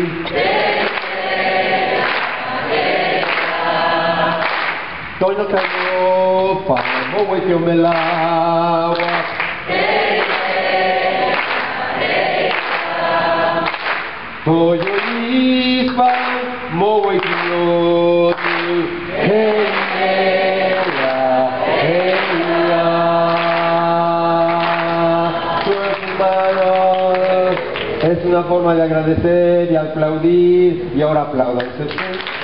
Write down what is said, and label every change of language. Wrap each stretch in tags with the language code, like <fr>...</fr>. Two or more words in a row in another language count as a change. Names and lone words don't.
<nah>Toyo Cayopa, Mohuetio Melagua, Toyo Nispan, Mohuetioti, hey ya.</nah> <es>Pues, hermanos, es una forma de agradecer y aplaudir, y ahora aplaudan.</es>